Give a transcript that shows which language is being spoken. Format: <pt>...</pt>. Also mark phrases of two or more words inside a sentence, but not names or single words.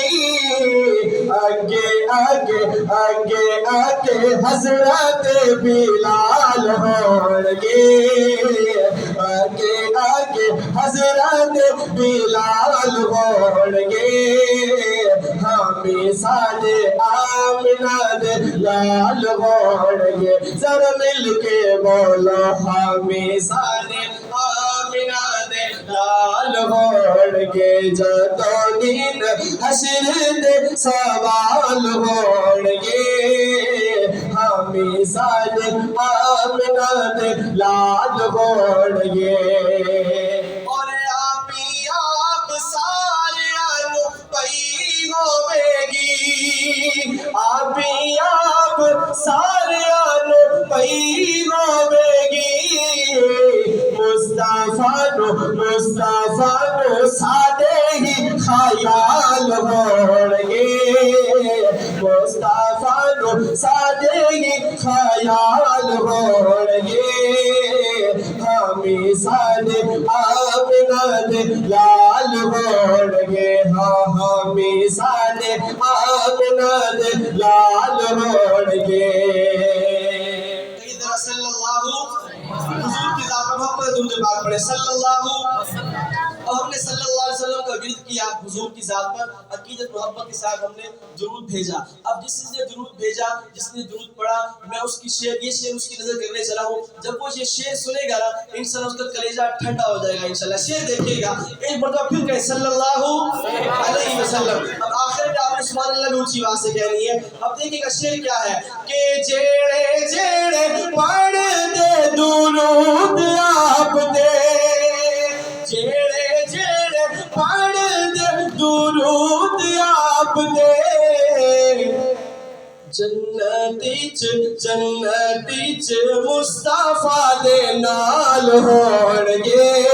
<pa>آگے آگے آگے آگے حضرت بلال ہونگے آگے آگے حضرت بلال ہونگے ہمیں ساڈے آمنہ دے لال ہونگے ذرا مل کے بولو ہمیں ساڈے آمنہ دے لال ہونگے جدوں دن حشر دے سوال ہونگے ہمیں ساڈے آمنہ دے لال ہونگے اور آپ ساریاں نو پئی ہوے گی آپ ساریاں نو پئی ہوے گی مصطفیٰ نو ساڈے ہی خیال ہونگے مصطفیٰ نو ساڈے ہی خیال ہونگے ہمیں ساڈے آمنہ دے لال ہونگے ہمیں ساڈے آمنہ دے لال ہونگے۔</pa> <ar>صلی اللہ</ar> <ur>حضور کی ذات پر محبت درود پاک پڑھے</ur> <ar>صلی اللہ۔</ar> <ur>اور ہم نے</ur> <ar>صلی اللہ علیہ وسلم</ar> <ur>کا ورد کیا حضور کی ذات پر، عقیدت محبت کے ساتھ ہم نے درود بھیجا۔ اب جس نے درود بھیجا، جس نے درود پڑھا، میں اس کی شعر یہ شعر اس کی نظر کرنے چلا ہوں۔ جب وہ یہ شعر سنے گا نا انشاءاللہ اس کا کلیجہ ٹھنڈا ہو جائے گا انشاءاللہ۔ شعر دیکھیے گا، ایک مرتبہ پھر کہیں</ur> <ar>صلی اللہ علیہ وسلم۔</ar> <ur>اب آخر میں آپ نے</ur> <ar>سبحان اللہ</ar> <ur>میں اونچی آواز سے کہنی ہے۔ اب دیکھیے گا شعر کیا ہے کہ</ur> <pa>جیڑے جیڑے پڑھ دے درود آپ دے جیڑے جیڑے پڑھ دے درود آپ دے جنتی چ مصطفیٰ دے نال ہونگے</pa>